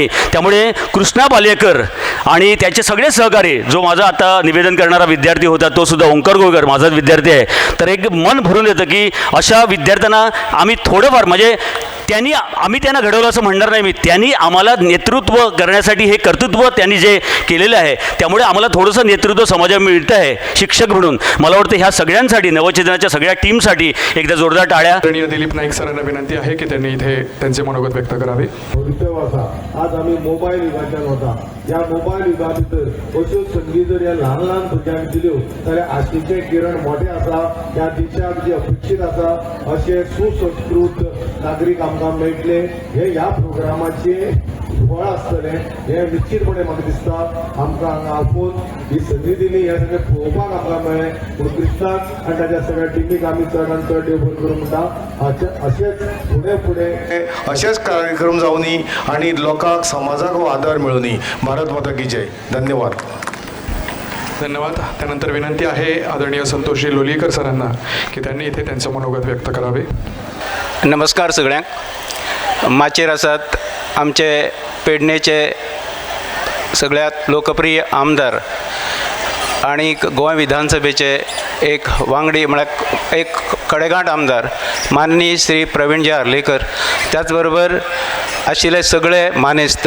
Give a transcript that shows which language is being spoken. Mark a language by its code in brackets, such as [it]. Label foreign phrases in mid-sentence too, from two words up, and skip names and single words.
[mr] त्यामुळे कृष्णा पालेकर आणि त्याचे सगळे सहकारी, जो माझा आता निवेदन करणारा विद्यार्थी होता तो सुद्धा ओंकार गोळकर माझाच विद्यार्थी आहे, तर एक मन भरून येतं की अशा विद्यार्थ्यांना आम्ही थोडंफार म्हणजे आम्ही त्यांना घडवलं असं म्हणणार नाही मी, त्यांनी आम्हाला नेतृत्व करण्यासाठी हे कर्तृत्व त्यांनी जे केलेलं आहे त्यामुळे आम्हाला थोडंसं नेतृत्व समाजात मिळतं आहे शिक्षक म्हणून. मला वाटतं ह्या सगळ्यांसाठी नवचेतनाच्या सगळ्या टीमसाठी एकदा जोरदार टाळ्या. आदरणीय दिलीप नाईक सरांना विनंती आहे की त्यांनी इथे त्यांचे मनोगत व्यक्त करावे. [kok] भवितव्य आसा. आज आम्ही मोबाईल युगाच्यान वता. या मोबाईल युगा भितर अश्यो संधी जर ह्या ल्हान ल्हान भुरग्यांक दिल्यो जाल्यार आशिचे किरण मोठे आसा. ह्या देशाक जे अपेक्षीत आसा अशे सुसंस्कृत नागरीक आमकां मेळटले हे ह्या प्रोग्रामाचे फळ आसतलें हे निश्चितपणे म्हाका दिसता. आमकां हांगा आपोवन ही संधी दिली हे सगळें पळोवपाक आमकां मेळ्ळें. पूण कृष्णाक आनी ताच्या सगळ्या टिमीक आमी चडांत चड देव बरें करूं म्हणटा. अशेंच फुडें फुडें अशेच कार्यक्रम जावनी आणि लोकांक समाजाक हो आदार मेळुनी. [hi] भारत माता की जय. [mr] धन्यवाद. धन्यवाद. त्यानंतर विनंती आहे आदरणीय संतोषजी लोलीकर सरांना की त्यांनी इथे त्यांचं मनोगत व्यक्त करावे. [kok] नमस्कार सगळ्यांक. माचेर आसात आमचे पेडणेचे सगळ्यात लोकप्रिय आमदार आणि गोंय विधानसभेचे एक वांगडी म्हळ्यार एक कडेगांठ आमदार माननीय श्री प्रवीणजी आर्लेकर, त्याचबरोबर आशिल्ले सगळे मानेस्त.